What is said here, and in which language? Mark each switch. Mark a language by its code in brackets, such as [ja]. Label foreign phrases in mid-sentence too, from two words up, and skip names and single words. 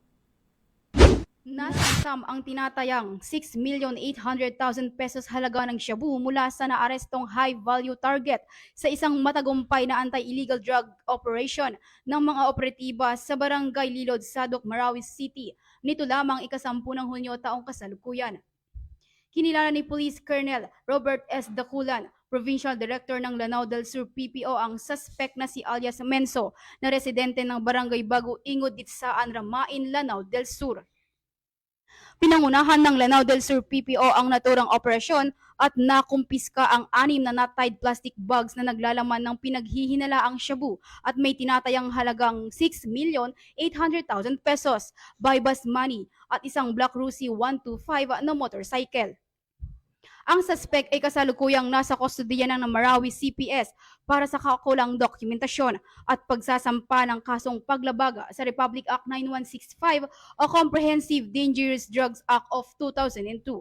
[tl] Nasamsam ang tinatayang 6,800,000 pesos halaga ng shabu mula sa naarestong [en] high-value target [tl] sa isang matagumpay na [en] anti-illegal drug operation [tl] ng mga operatiba sa Barangay Lilod, Sadok, Marawi City nito lamang ika-10 ng Hunyo taong kasalukuyan. Kinilala ni Police Colonel Robert S. Daculan, [en] Provincial Director [tl] ng Lanao del Sur PPO, ang suspect na si alias Menso na residente ng Barangay Bago Ingod, Ditsaan, Ramain, Lanao del Sur. Pinangunahan ng Lanao del Sur PPO ang naturang operasyon at nakumpiska ang 6 na [en] knot-tied plastic bags [tl] na naglalaman ng pinaghihinalaang shabu at may tinatayang halagang 6,800,000 pesos, [en] buy-bus money [tl] at isang Black Rusi 125 na motorcycle. Ang suspect ay kasalukuyang nasa kustodiya ng Marawi CPS para sa kakulang dokumentasyon at pagsasampa ng kasong paglabag sa Republic Act 9165 o Comprehensive Dangerous Drugs Act of 2002.